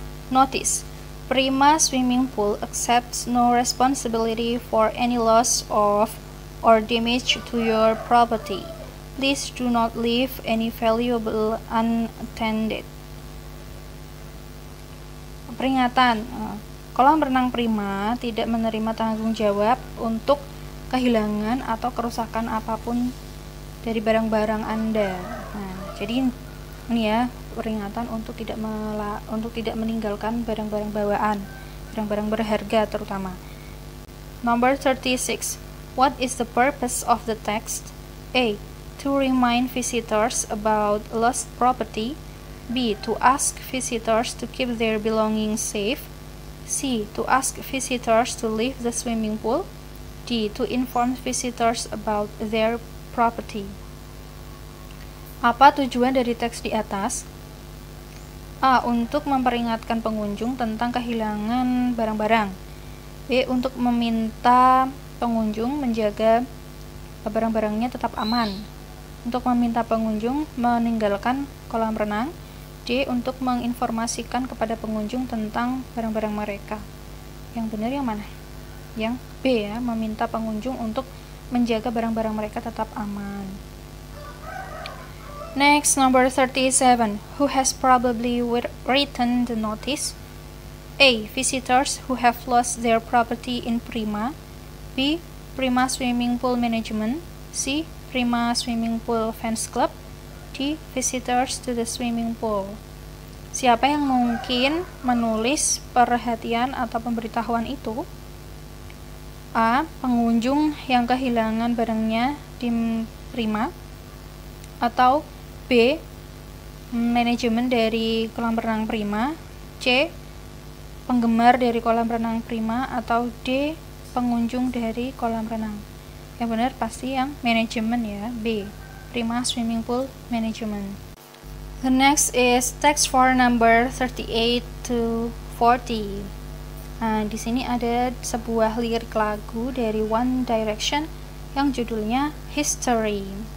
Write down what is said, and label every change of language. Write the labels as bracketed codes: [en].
[en] Notice, Prima Swimming Pool accepts no responsibility for any loss of or damage to your property. Please do not leave any valuable unattended. [id] Peringatan, kolam renang Prima tidak menerima tanggung jawab untuk kehilangan atau kerusakan apapun dari barang-barang Anda. Nah, jadi ini ya peringatan untuk tidak meninggalkan barang-barang bawaan, barang-barang berharga terutama. [en] Number 36. What is the purpose of the text? A. To remind visitors about lost property. B. To ask visitors to keep their belongings safe. C. To ask visitors to leave the swimming pool. D. To inform visitors about their property. [id] Apa tujuan dari teks di atas? A. Untuk memperingatkan pengunjung tentang kehilangan barang-barang. B. Untuk meminta pengunjung menjaga barang-barangnya tetap aman. Untuk meminta pengunjung meninggalkan kolam renang. D. Untuk menginformasikan kepada pengunjung tentang barang-barang mereka. Yang benar yang mana? Yang B ya, meminta pengunjung untuk menjaga barang-barang mereka tetap aman. [en] Next, number 37. Who has probably written the notice? A. Visitors who have lost their property in Prima. B. Prima Swimming Pool Management. C. Prima Swimming Pool Fans Club. D. Visitors to the swimming pool. [id] Siapa yang mungkin menulis perhatian atau pemberitahuan itu? A. Pengunjung yang kehilangan barangnya di Prima. Atau B. Manajemen dari kolam renang Prima. C. Penggemar dari kolam renang Prima. Atau D. Pengunjung dari kolam renang. Yang benar pasti yang manajemen ya, B. [en] Prima Swimming Pool Management. The next is text for number 38 to 40. [id] Nah, di sini ada sebuah lirik lagu dari One Direction yang judulnya History.